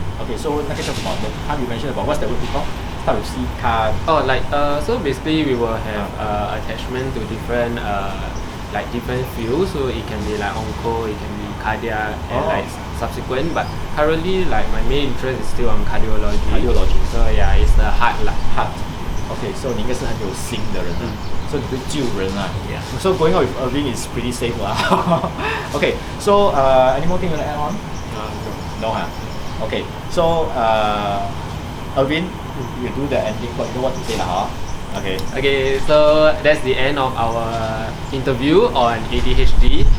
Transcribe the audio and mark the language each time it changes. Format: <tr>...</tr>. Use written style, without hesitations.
<en>Okay, so</en> <zh>那个叫什么</zh> <en>the time you mentioned about what's the word called? Start with C card. So basically we will have attachment to different different fields. So it can be like onco, it can be cardiac, and subsequent. But currently, my main interest is still on cardiology. So yeah, it's the heart lah. Heart.</en> <zh>Okay, so 你应该是很有心的人啊，所以你会救人啊。</zh> <en>Yeah. So going out with Irvin is pretty safe lah. Okay, so any more thing you want to add on? No, huh? Okay, so Irvin, you do the ending, but you know what to say lah, huh? Okay, so that's the end of our interview on ADHD.</en>